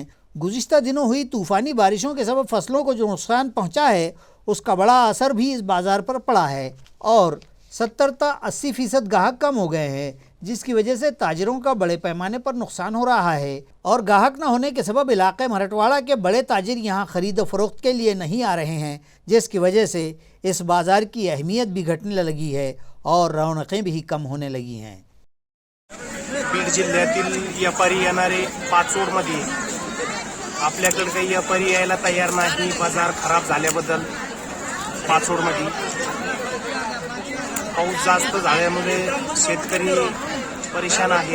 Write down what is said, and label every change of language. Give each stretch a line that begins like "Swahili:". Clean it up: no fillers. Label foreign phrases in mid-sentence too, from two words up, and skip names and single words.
Urdu: گزشتہ دنوں ہوئی طوفانی بارشوں کے سبب فصلوں کو جو نقصان پہنچا ہے اس کا بڑا اثر بھی اس بازار پر پڑا ہے، اور 70 تا 80% گاہک کم ہو گئے ہیں، جس کی وجہ سے تاجروں کا بڑے پیمانے پر نقصان ہو رہا ہے، اور گاہک نہ ہونے کے سبب علاقے مرٹواڑہ کے بڑے تاجر یہاں خرید و فروخت کے لیے نہیں آ رہے ہیں، جس کی وجہ سے اس بازار کی اہمیت بھی گھٹنے لگی ہے اور رونقیں بھی کم ہونے لگی ہیں۔
Marathi: बीड जिल्ह्यातील व्यापारी येणारे पाचोडमध्ये आपल्याकडे काही व्यापारी यायला तयार नाही। बाजार खराब झाल्याबद्दल पाचोडमध्ये पाऊस जास्त झाल्यामुळे शेतकरी परेशान आहे।